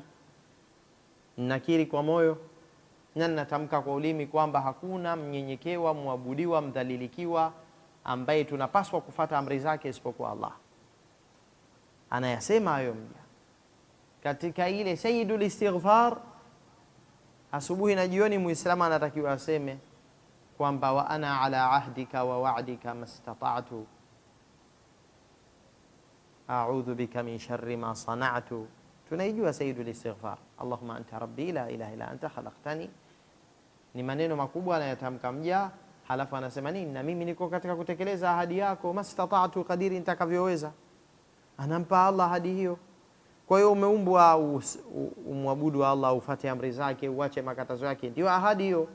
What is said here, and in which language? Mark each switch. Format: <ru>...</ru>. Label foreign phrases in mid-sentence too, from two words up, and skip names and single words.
<sw>Nakiri kwa moyo na natamka kwa ulimi kwamba hakuna mnyenyekewa, muabudiwa, mdhalilikiwa ambaye tunapaswa kufata amri zake isipokuwa Allah. Anayasema hayo mja katika ile</sw> <ar>سيد الاستغفار.</ar> <sw>Asubuhi na jioni muislamu anatakiwa aseme kwamba</sw> <ar>وأنا على عهدك ووعدك ما استطعت أعوذ بك من شر ما صنعت.</ar> <sw>Tunaijua</sw> <ar>سيد الاستغفار, اللهم أنت ربي لا إله إلا أنت خلقتني.</ar> <sw>Ni maneno makubwa anayatamka mja, halafu anasema nini? Na mimi niko katika kutekeleza ahadi yako, mastata'tu, kadiri nitakavyoweza. Anampa Allah ahadi hiyo. Kwa hiyo umeumbwa umwabudu Allah, ufuate amri zake, uache makatazo yake, ndio ahadi hiyo.</sw>